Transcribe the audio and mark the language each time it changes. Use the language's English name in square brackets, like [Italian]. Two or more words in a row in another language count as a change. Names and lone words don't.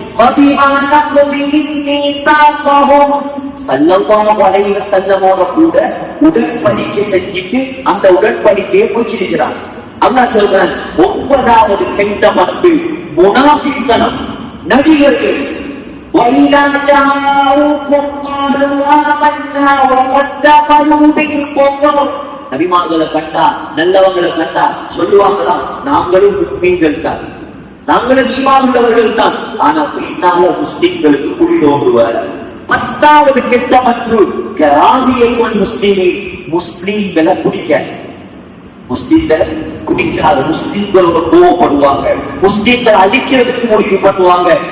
[Arabic] صلى الله عليه وسلم [Tamil] கூட உடன்படிக்கை செஞ்சுட்டு அந்த உடன்படிக்கையை முடிச்சிருக்கிறார். அல்லாஹ் சொல்றான், 9வது கெட்ட பண்பு முனாஃபிக்தனம், நடிகர்கள். [Arabic] وَإِذَا جَاءُوكُمْ قَالُوا آمَنَّا وَقَدْ دَخَلُوا بِالْكُفْرِ [Tamil] நபிமார்களை கண்டா நல்லவங்களை கண்டா சொல்லுவாங்களா, நாங்களும் முஸ்லிம்கள் தான், நாங்களும் ஈமான் உள்ளவர்கள் தான். ஆனா பின்னால முஸ்லிம்களுக்கு குழி தோன்றுவார். 10வது கெட்ட பண்பு முஸ்லிம்களை பிடிக்க, முஸ்லிம்களை பிடிக்காத, முஸ்லிம்களோட கோவப்படுவாங்க, முஸ்லிம்களை அழிக்கிறதுக்கு முடிவு பண்ணுவாங்க.